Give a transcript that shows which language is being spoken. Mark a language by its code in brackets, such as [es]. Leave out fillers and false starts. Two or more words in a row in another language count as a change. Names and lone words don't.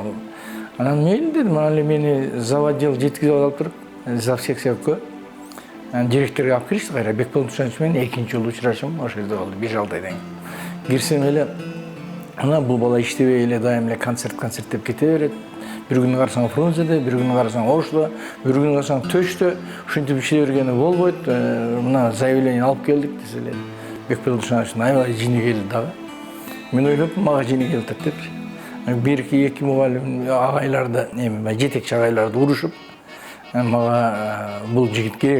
[ky] Анан мейли дедим, анан мени заводдел жеткизип алып туруп, зав секцияга директорго алып киришти кайра. Бекболот Нышанович менен экинчи жолу учурашым ошол жерде болду, 5-6 айдан кийин. Кирсем эле, ана бул бала иштебей эле дайым эле концерт деп кете берет. Бир күн карсаң Фрунзеде, бир күн карсаң Ошто, бир күн карсаң Төштө, ушинтип иштей бергени болбойт. Мына заявление алып келдик деселе. Бекболот Нышановичтин аябай жини келди дагы. Мен ойлоп, мага жини келди деп. Бир-эки мугалим агайларды, жетекчи агайларды урушуп, мага бул жигит керек.